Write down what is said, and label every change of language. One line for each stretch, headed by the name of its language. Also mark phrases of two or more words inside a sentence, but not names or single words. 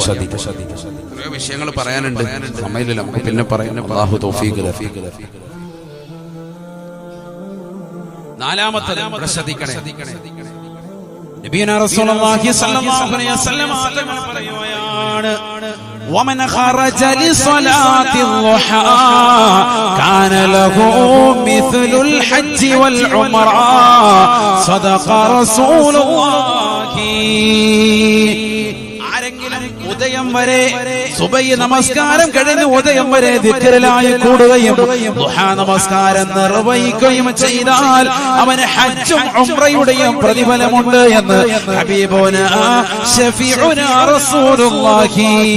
Malayalam: കുറേ വിഷയങ്ങൾ പറയാനുണ്ട്, സമയമില്ല, നമുക്ക് പിന്നെ പറയാൻ. അല്ലാഹു തൗഫീഖ് തരട്ടെ. 4-മത്തത് ശ്രദ്ധിക്കണേ.
Arabic: نبينا رسول الله صلى الله عليه وسلم പറയുകയാണ്, ومن خرج لصلاة الضحى كان له مثل الحج والعمرة صدق رسول الله.
Malayalam: ഉദയം വരെ സുബഹി നമസ്കാരം കഴിഞ്ഞ് ഉദയം വരെ ദിക്റിലായി കൂടുകയും ദുഹാ നമസ്കാരം നിർവഹിക്കുകയും ചെയ്താൽ അവന് ഹജ്ജും ഉംറയുടെയും പ്രതിഫലമുണ്ട് എന്ന്
Arabic: حبيبنا شفيعنا رسول الله.